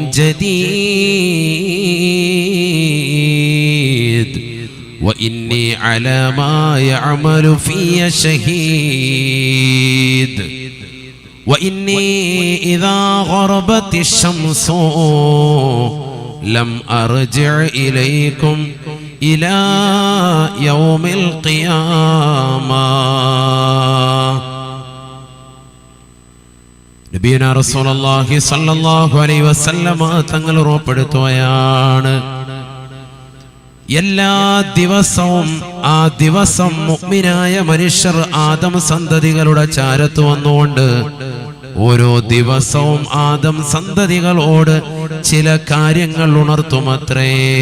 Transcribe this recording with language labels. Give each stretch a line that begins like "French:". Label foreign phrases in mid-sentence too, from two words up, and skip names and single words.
Arabic: جديد وإني على ما يعمل في شهيد وإني إذا غربت الشمس لم أرجع إليكم إلى يوم القيامة. نبينا رسول الله صلى الله عليه وسلم
Malayalam: തങ്ങൾ ഉറപ്പെടുത്തുകയാണ്, എല്ലാ ദിവസവും ആ ദിവസം മുഅ്മിനായ മനുഷ്യർ ആദം സന്തതികളുടെ ചാരത്ത് വന്നുകൊണ്ട് ഓരോ ദിവസവും ആദം സന്തതികളോട് ചില കാര്യങ്ങൾ ഉണർത്തുമത്രേ.